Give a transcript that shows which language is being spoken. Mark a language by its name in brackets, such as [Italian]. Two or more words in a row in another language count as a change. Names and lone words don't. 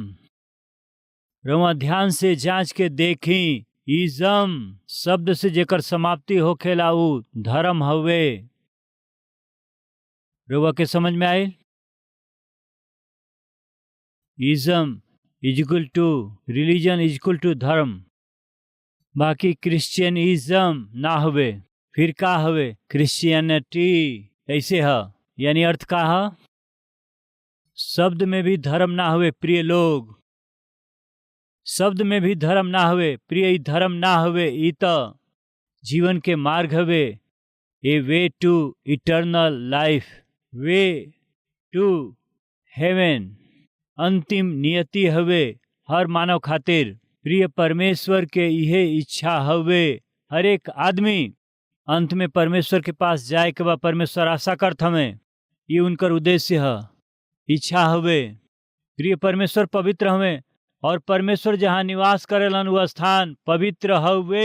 [Bhojpuri] रउआ ध्यान से जांच के देखी, इज़म शब्द से जेकर समाप्ति होखेला उ धर्म हवे। रउआ के समझ में आए? [English] ism equal to religion equal to [Bhojpuri] धर्म। बाकी क्रिश्चियनिज्म ना हवे। फिर का हवे? क्रिश्चियनिटी। ऐसे ह, यानी अर्थ का ह? शब्द में भी धर्म ना हवे प्रिय लोग, शब्द में भी धर्म ना हवे प्रिय। ई धर्म ना हवे, ई त जीवन के मार्ग हवे। [English] A way to eternal life, way to heaven. [Bhojpuri] अंतिम नियति हवे हर मानव खातिर। प्रिय, परमेश्वर के यह इच्छा हवे हर एक आदमी अंत में परमेश्वर के पास जाए के बाद परमेश्वर आशा करत हमें। ये उनकर उद्देश्य है, इच्छा हवे। प्रिय, परमेश्वर पवित्र हमें और परमेश्वर जहाँ निवास करेलन वो स्थान पवित्र हवे।